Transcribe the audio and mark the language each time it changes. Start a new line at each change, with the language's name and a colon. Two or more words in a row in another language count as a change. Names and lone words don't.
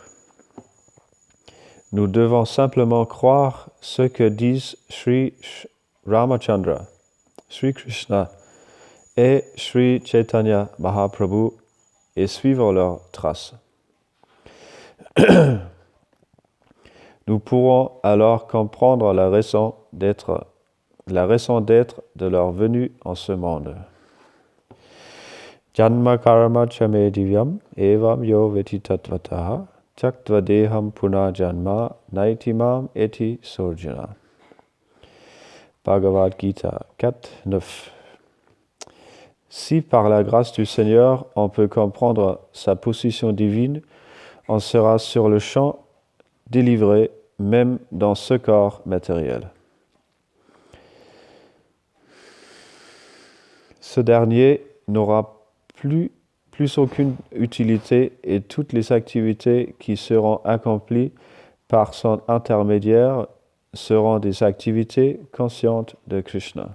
French: Nous devons simplement croire ce que disent Sri Ramachandra, Sri Krishna et Sri Chaitanya Mahaprabhu et suivre leurs traces. Nous pourrons alors comprendre la raison d'être de leur venue en ce monde.
Sanskrit: जन्म कर्म च मे दिव्यम् एवं यो वेत्ति तत्त्वतः त्यक्त्वा देहं पुनर्जन्म नैति माम् एति सोऽर्जुन.
French: Bhagavad Gita 4, 9. Si par la grâce du Seigneur on peut comprendre sa position divine, on sera sur le champ délivré même dans ce corps matériel. Ce dernier n'aura plus aucune utilité et toutes les activités qui seront accomplies par son intermédiaire seront des activités conscientes de Krishna.